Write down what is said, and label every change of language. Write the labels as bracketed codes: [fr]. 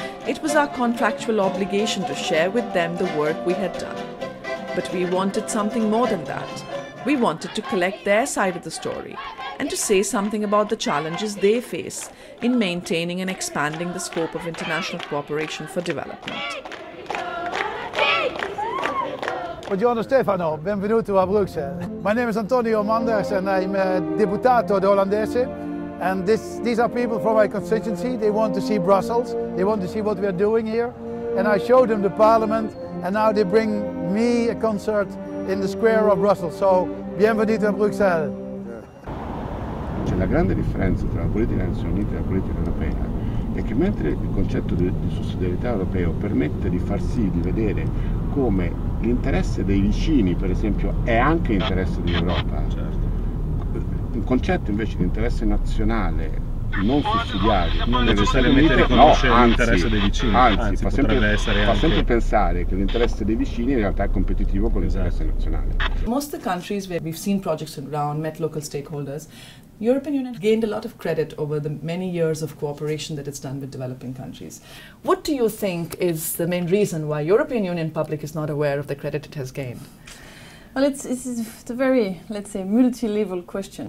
[en] It was our contractual obligation to share with them the work we had done. But we wanted something more than that. We wanted to collect their side of the story and to say something about the challenges they face in maintaining and expanding the scope of international cooperation for development. [it] Buongiorno Stefano, benvenuto a Bruxelles. [en] My name is Antonio Manders and I'm a [it] Deputato de Olandese. [en] And these are people from my constituency. They want to see Brussels, they want to see what we are doing here. And I showed them the parliament and now they bring me a concert in the square of Brussels. So, bienvenuto a Bruxelles. [it] C'è la grande differenza tra la politica delle Nazioni Unite e la politica europea è che mentre il concetto di sussidiarietà europeo permette di far sì di vedere come l'interesse dei vicini, per esempio, è anche interesse dell'Europa, un concetto invece di interesse nazionale non sussidiario non necessariamente riconosce l'interesse dei vicini, anzi fa essere sempre pensare che l'interesse dei vicini in realtà è competitivo con l'interesse nazionale. [en] Most of the countries where we've seen projects around, met local stakeholders, European Union gained a lot of credit over the many years of cooperation that it's done with developing countries. What do you think is the main reason why European Union public is not aware of the credit it has gained? Well, it's a very, let's say, multi-level question.